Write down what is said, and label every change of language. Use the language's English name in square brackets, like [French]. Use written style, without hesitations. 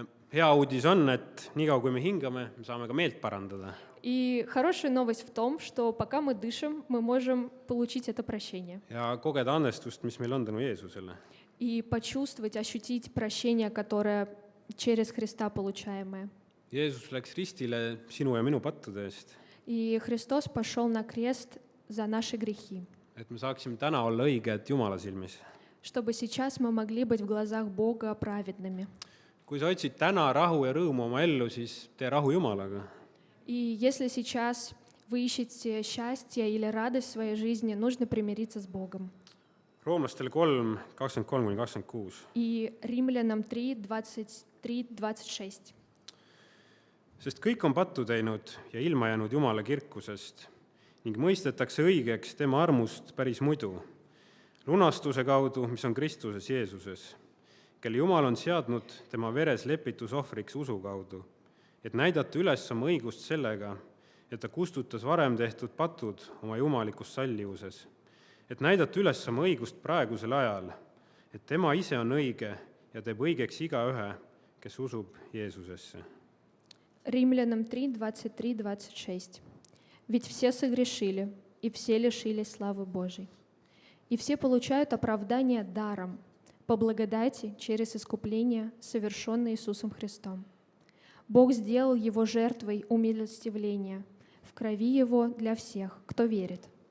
[Estonian] Hea uudis on, et niikaua kui me hingame, me saame ka meelt parandada. [Russian] И хорошая новость в том, что пока мы дышим, мы можем получить это прощение. [Estonian] Ja kogeda andestust, mis meil on tänu Jeesusele. [Russian] И почувствовать, ощутить прощение, которое через Христа получаемое. [Estonian] Jeesus läks ristile sinu ja minu pattude eest, [Russian] И Христос пошел на крест за наши грехи, [Estonian] et me saaksime täna olla õiged Jumala silmis. [Russian] чтобы сейчас мы могли быть в глазах Бога праведными. [Estonian] Kui sa otsid täna rahu ja rõõmu oma ellu, siis tee rahu Jumalaga. [Russian] И если сейчас вы ищете счастье или радость в своей жизни, нужно примириться с Богом. [Estonian] Roomlastele 3, 23-26. [Russian] И Римлянам 3, 23-26. [Estonian] Sest kõik on pattu teinud ja ilma jäänud Jumala kirkusest ning mõistetakse õigeks tema armust päris muidu, lunastuse kaudu, mis on Kristuses Jeesuses, kelle Jumal on seadnud tema veres lepitusohvriks usu kaudu, et näidata üles oma õigust sellega, et ta kustutas varem tehtud patud oma jumalikus sallivuses, et näidata üles oma õigust praegusel ajal, et tema ise on õige ja teeb õigeks igaühe, kes usub Jeesusesse. [Russian] Римлянам 3, 23-26. «Ведь все согрешили, и все лишились славы Божией, и все получают оправдание даром, по благодати через искупление, совершенное Иисусом Христом. Бог сделал его жертвой умилостивления в крови его для всех, кто верит.